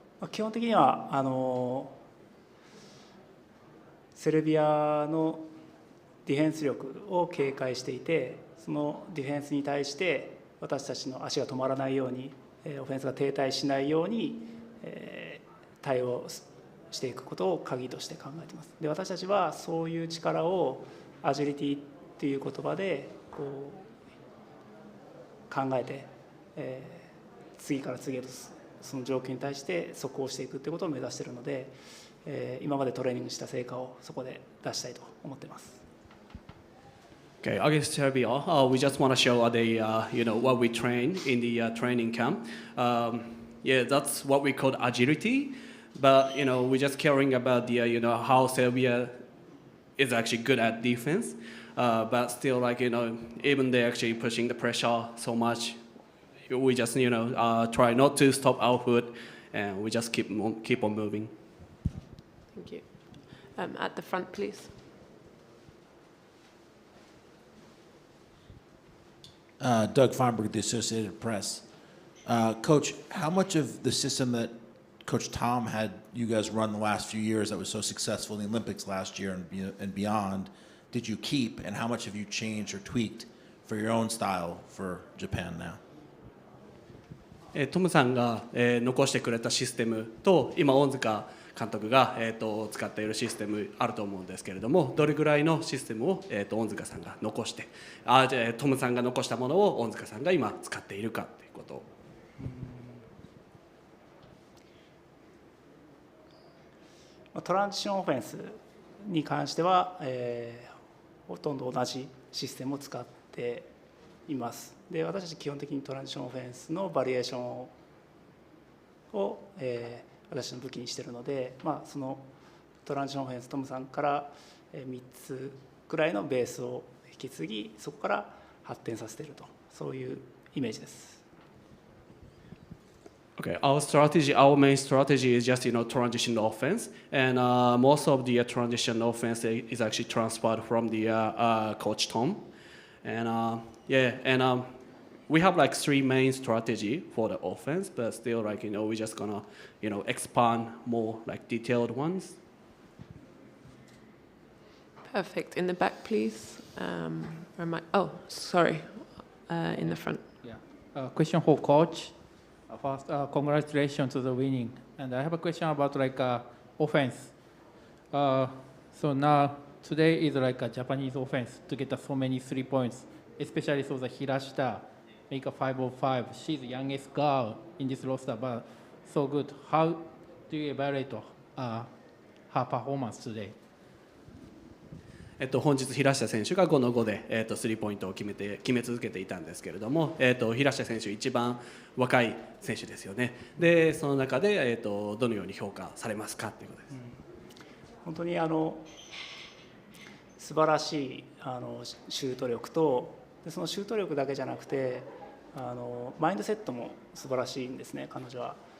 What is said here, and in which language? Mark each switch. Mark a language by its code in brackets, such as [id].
[ja] 基本的にはセルビアのディフェンス力を警戒していて、そのディフェンスに対して私たちの足が止まらないように、オフェンスが停滞しないように、対応していくことを鍵として考えています。で、私たちはそういう力をアジリティっていう言葉で考えて、次から次へとその状況に対して速攻していくってことを目指しているので、今までトレーニングした成果をそこで出したいと思っています。 [en] Okay, against Serbia, we just want to show what we train in the training camp. That's what we call agility. But we're just caring about the how Serbia is actually good at defense. But still, even they're actually pushing the pressure so much, we just try not to stop our foot, and we just keep on moving. Thank you. At the front, please. Doug Feinberg, the Associated Press. Coach, how much of the system that Coach Tom had you guys run the last few years that was so successful in the Olympics last year and beyond did you keep, and how much have you changed or tweaked for your own style for Japan now? [ja] トムさんが残してくれたシステムと今恩塚監督が、使っているシステムあると思うんですけれども、どれぐらいのシステムを、恩塚さんが残してトムさんが残したものを恩塚さんが今使っているかということを。トランジションオフェンスに関しては、ほとんど同じシステムを使っています。で、私たち基本的にトランジションオフェンスのバリエーションを、私の武器にしているので、そのトランジションオフェンストムさんから3つくらいのベースを引き継ぎ、そこから発展させていると、そういうイメージです。 [en] Okay, our main strategy is just transition offense, and most of the transition offense is actually transferred from the coach Tom, and we have like 3 main strategy for the offense, but still like we're just gonna expand more like detailed ones. Perfect. In the back, please. Oh, sorry. In the front. Yeah. Question for coach. First, congratulations to the winning. And I have a question about offense. So now today is like a Japanese offense to get so many 3 points, especially so the Hirashita make a 505. She's the youngest girl in this roster, but so good. How do you evaluate her performance today? [ja] 本日、平下選手が5の5で、スリーポイントを決め続けていたんですけれども、平下選手、一番若い選手ですよね。で、その中で、どのように評価されますかということです。本当に素晴らしいシュート力と、でそのシュート力だけじゃなくてマインドセットも素晴らしいんですね、彼女は。